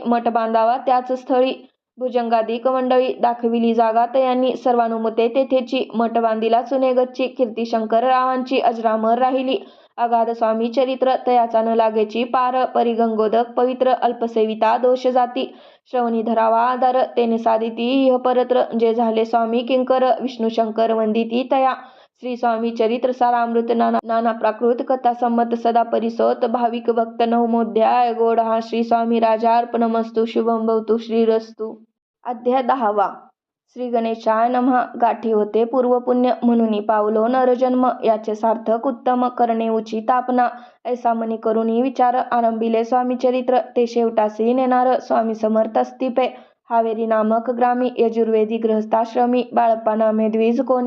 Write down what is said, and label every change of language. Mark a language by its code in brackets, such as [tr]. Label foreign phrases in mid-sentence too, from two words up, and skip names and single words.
[mr] मठ बांधावा त्याच स्थळी. भुजंगाधिक मंडळी. दाखविली जागा तयांनी. सर्वानुमते तेथेची. मठ बांधिला चुने गच्ची. कीर्ती शंकररावांची अजरामर राहिली. अगाध स्वामी चरित्र तयाचा न लागेची पार. परिगंगोदक पवित्र. अल्पसेविता दोष जाती. श्रवणी धरावा आधार. तेने साधिती इह परत्र. जे झाले स्वामी किंकर. विष्णू शंकर वंदिती तया. श्री स्वामी चरित्र सारामृत नाना प्राकृत कथा संमत सदा परिसोत भाविक भक्त. नवमोध्याय गोढा श्री स्वामी राजार्पणमस्तु. [sa] शुभम भवतु श्रीरस्तु. अध्याय 10. श्री गणेशाय नमः. [mr] गाठी होते पूर्वपुण्य, म्हणून पावलो नरजन्म. याचे सार्थक उत्तम. करणे उचित आपणा. ऐसा मनी करुणी विचार. आरंभिले स्वामी चरित्र. ते शेवटासी नेणार स्वामी समर्थ अस्तिपे. हावेरी नामक ग्रामी. यजुर्वेदी गृहस्थाश्रमी. बाळप्पा नामे द्विज कोणी.